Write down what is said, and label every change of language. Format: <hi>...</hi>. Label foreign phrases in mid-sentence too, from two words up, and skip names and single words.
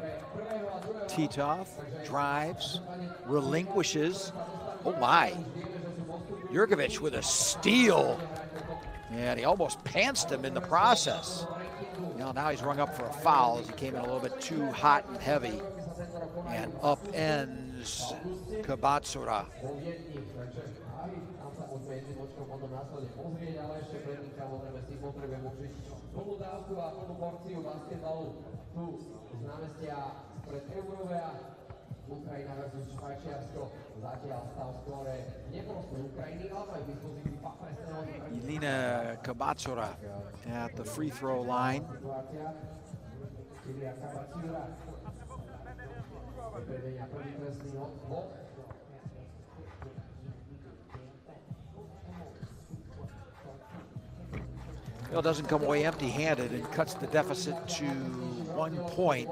<en>Titov drives, relinquishes. Oh my. Jurkovic with a steal. And he almost pantsed him in the process. Now he's rung up for a foul as he came in a little bit too hot and heavy. And upends Kabatsura.</en> <sk>Ukrajina versus Švajčiarsko. Zatiaľ stav skóre neprospech Ukrajiny, ale aj v dispozícii</sk> <en>Elena Kabatsura at the free throw line. Bill doesn't come away empty-handed and cuts the deficit to 1 point.</en>